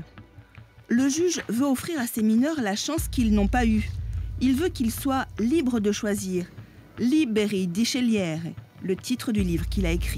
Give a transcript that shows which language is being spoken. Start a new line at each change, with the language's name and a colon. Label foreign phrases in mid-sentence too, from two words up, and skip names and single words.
French: Le juge veut offrir à ces mineurs la chance qu'ils n'ont pas eue. Il veut qu'ils soient libres de choisir.
Italian: Liberi di scegliere,
French: le titre du livre qu'il a écrit.